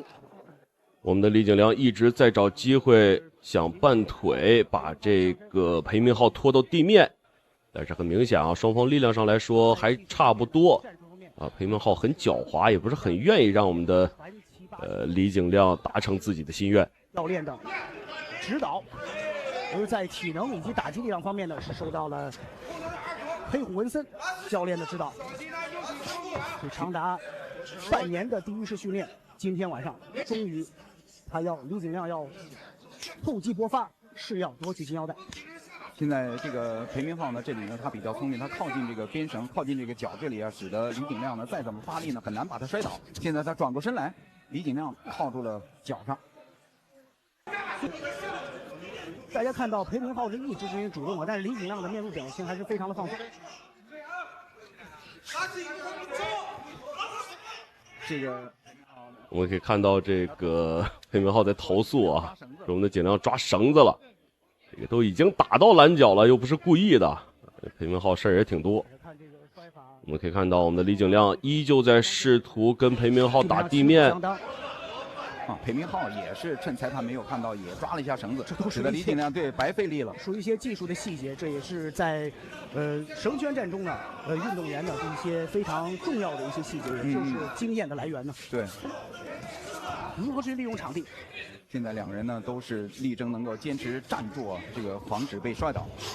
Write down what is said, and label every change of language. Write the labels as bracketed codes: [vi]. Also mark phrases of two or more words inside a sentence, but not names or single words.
[zh] 我們的李景亮一直在找機會，想半腿把這個裴明浩拖到地面，但是很明顯啊，雙方力量上來說還差不多啊。裴明浩很狡猾，也不是很願意讓我們的李景亮達成自己的心願。教練的指導，而在體能以及打擊力量方面呢，是受到了黑虎文森教練的指導。是長達半年的第一式訓練，今天晚上終於。李景亮要厚積薄發，是要奪取金腰帶。現在這個裴明浩呢，這裡呢他比較聰明，他靠近這個邊繩，靠近這個腳這裡啊，使得李景亮呢再怎麼發力呢，很難把他摔倒。現在他轉過身來，李景亮靠住了腳上。大家看到裴明浩是一直進行主動的，但是李景亮的面部表情還是非常的放鬆。這個。我們可以看到這個裴明浩在投訴啊，說我們的景亮抓繩子了，這個都已經打到攔腳了，又不是故意的。裴明浩事兒也挺多。我們可以看到我們的李景亮依舊在試圖跟裴明浩打地面。裴明浩也是趁裁判沒有看到，也抓了一下繩子，使得李景亮對白費力了。屬於一些技術的細節，這也是在繩圈戰中呢，運動員的一些非常重要的一些細節，也就是經驗的來源呢。對，如何去利用場地？現在兩人呢都是力爭能夠堅持站住啊，這個防止被摔倒。